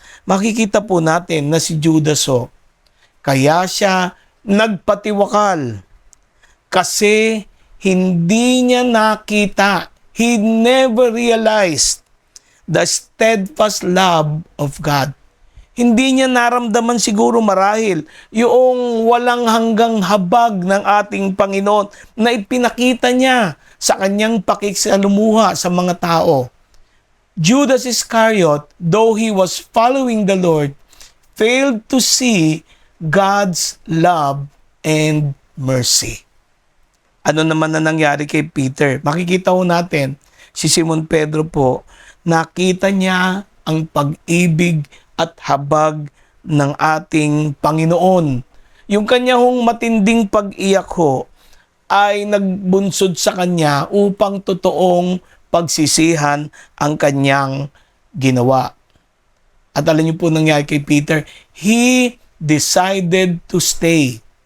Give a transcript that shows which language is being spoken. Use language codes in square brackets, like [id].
[tl] Makikita po natin na si Judas kaya siya nagpatiwakal kasi hindi niya nakita, [en] he never realized the steadfast love of God. [tl] Hindi niya naramdaman siguro marahil yung walang hanggang habag ng ating Panginoon na ipinakita niya sa kanyang pakikisalumuha sa mga tao. [en] Judas Iscariot, though he was following the Lord, failed to see God's love and mercy. [tl] Ano naman na nangyari kay Peter? Makikita ho natin, si Simon Pedro po, nakita niya ang pag-ibig at habag ng ating Panginoon. Yung kanya hong matinding pag-iyak ho ay nagbunsod sa kanya upang totoong pagsisihan ang kanyang ginawa. At alam niyo po nangyari kay Peter, [en] he decided to stay.